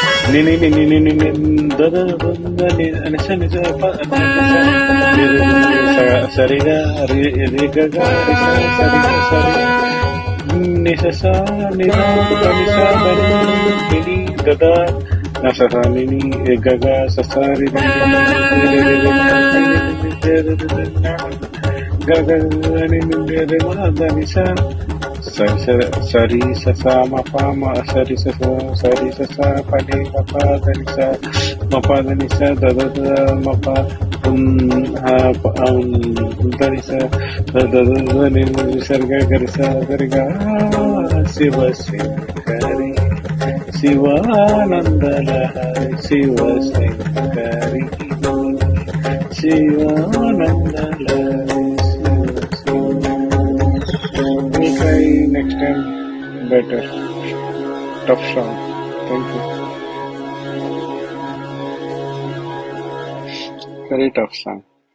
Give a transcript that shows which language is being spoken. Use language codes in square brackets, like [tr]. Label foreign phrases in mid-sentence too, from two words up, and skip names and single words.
[sa] Ni ni ni ni ni ni da da da da ni ni sa pa sa re ga re ga ga re sa ni sa ni da ni sa da ni da da na sa ni ni ga ga sa re ga ga ga ni ni re ma da ni sa sari sa ma pa ma sari sa pa ni ma pa da ni sa da da da ma pa ha pa da ni sa da da da ni sarga ga शिव शंकरी शिवानंदलहरी शिव शंकरी शिवानंदलहरी [en] we'll try next time better. Tough song. Thank you. Very tough song.